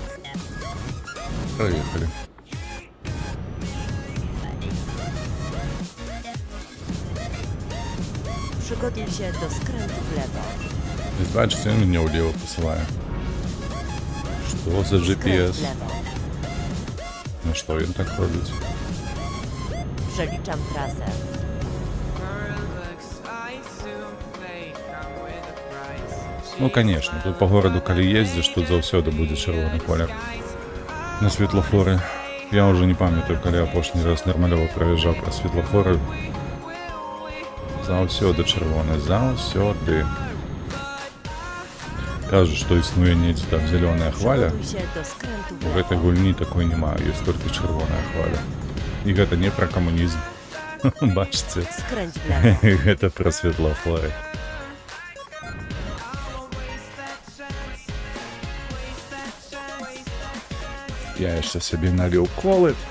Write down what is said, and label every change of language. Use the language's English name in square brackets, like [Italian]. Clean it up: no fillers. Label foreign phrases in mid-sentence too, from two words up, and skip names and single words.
[Russian] Проехали. [Polish] Przygotuj się do skrętu w lewo. [Russian] Здесь бачите, он меня влево посылает. Что за [Polish] Skręt [Russian] GPS? [Polish] w lewo. [Russian] Ну что он так ходит? [Polish] Przeliczam trasę. [Russian] Ну, конечно, тут по городу, [Belarusian] калі ездишь, тут заўсёды будзе чырвоны колер. На светлафоры. Я уже не памятаю, калі апошні раз нармалёва праязджаў праз светлафоры. Заўсёды чырвоны, заўсёды. Кажуць, што існуе недзе там зелёная хваля. [Polish] Przygotuj się do skrętu w [Belarusian] У [Polish] lewo. [Belarusian] гэтай гульні такой няма, ёсць толькі чырвоная хваля. І гэта не пра камунізм. Бачыце? [Polish] Skręć w lewo. [Belarusian] Гэта пра светлафоры. Я яшчэ сабе наліў колы.